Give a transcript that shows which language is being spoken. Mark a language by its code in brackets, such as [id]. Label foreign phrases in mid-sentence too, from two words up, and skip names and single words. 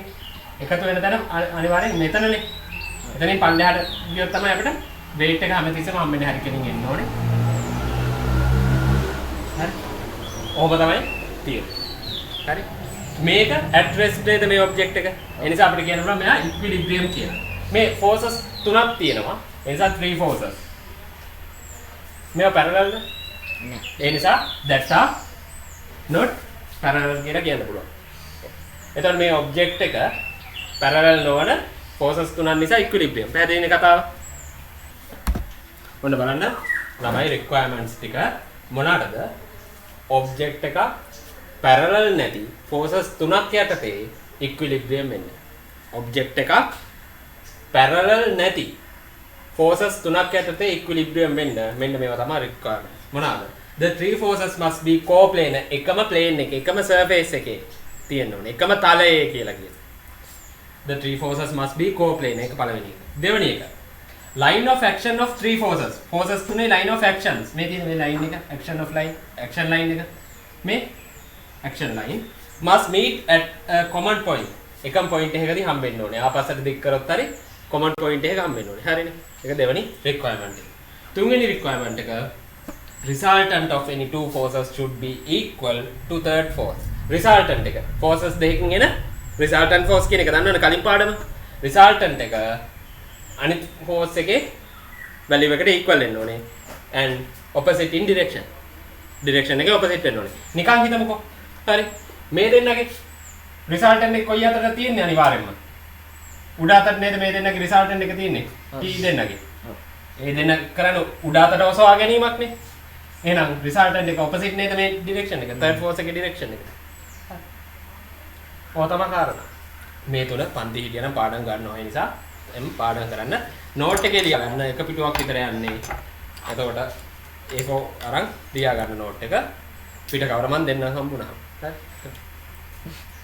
[si] එකතු වෙන තැන අනිවාර්යෙන් මෙතනනේ. එතනින් පල්ලෙහාට ගියොත් තමයි අපිට weight එක හැමතිස්සෙම හම්බෙන්නේ හරි කෙලින් එන්න ඕනේ. හරි. ඕක තමයි තියෙන්නේ. හරි. මේක [en] at rest [si] නේද මේ object එක. ඒ නිසා අපිට කියන්න පුළුවන් මෙයා equilibrium කියලා. මේ forces තුනක් තියෙනවා. ඒ නිසා [en] three forces. [si] මේවා parallel ද? නෑ. ඒ නිසා [en] that are not parallel [si] කියලා කියන්න පුළුවන්. එතකොට මේ object එක parallel නොවන forces තුනක් නිසා equilibrium. පැහැදිලිනේ කතාව? ඔන්න බලන්න ළමයි requirements ටික මොනවාටද? object එක parallel නැති forces තුනක් යටතේ equilibrium වෙන්න. object එකක් parallel නැති forces තුනක් යටතේ equilibrium වෙන්න මෙන්න මේවා තමයි requirement. මොනවාද? [en] The three forces must be coplanar. [si] එකම plane එකේ එකම surface එකේ තියෙන්න ඕනේ. එකම තලයේ කියලා කියනවා. [en] The three forces must be coplanar. [si] ඒක පළවෙනි එක. දෙවෙනි එක. [en] Line of action of three forces. Forces තුනේ line of actions. [si] මේ තියෙන මේ line එක [en] action of line, action line [si] එක. [en] මේ action line must meet at a common point. [si] එකම පොයින්ට් එකකදී හම්බෙන්න ඕනේ. ආපස්සට දික් කරොත් හරි [en] common point [si] එක හම්බෙන්න ඕනේ. හරිනේ. ඒක දෙවෙනි රික්වයර්මන්ට් එක. තුන්වෙනි රික්වයර්මන්ට් එක [en] resultant of any two forces should be equal to third force. [si] resultant එක forces දෙකකින් එන [en] resultant force [si] කියන එක දන්නවනේ කලින් පාඩම. resultant එක අනිත් force එකේ value එකට equal වෙන්න ඕනේ. [en] and opposite in direction. [si] direction එකේ opposite වෙන්න ඕනේ. නිකන් හිතමුකෝ. හරි. මේ දෙන්නගේ resultant එක කොයි අතටද තියෙන්නේ අනිවාර්යෙන්ම. උඩ අතට නේද මේ දෙන්නගේ resultant එක තියෙන්නේ? T දෙන්නගේ. ඒ දෙන්න කරන්නේ උඩ අතට ඔසවා ගැනීමක් නේ. එහෙනම් resultant එක opposite නේද මේ direction එක? [en] third force [si] එකේ direction එක. ඔය තමයි කාරණා. මේ තුන පන්ති හිටියනම් පාඩම් ගන්නවා. ඒ නිසා එම් පාඩම් කරන්න note එකේ ලියා ගන්න එක පිටුවක් විතර යන්නේ. එතකොට ඒක අරන් ලියා ගන්න note එක පිට කවර මන් දෙන්නම් හම්බුණා. හරි.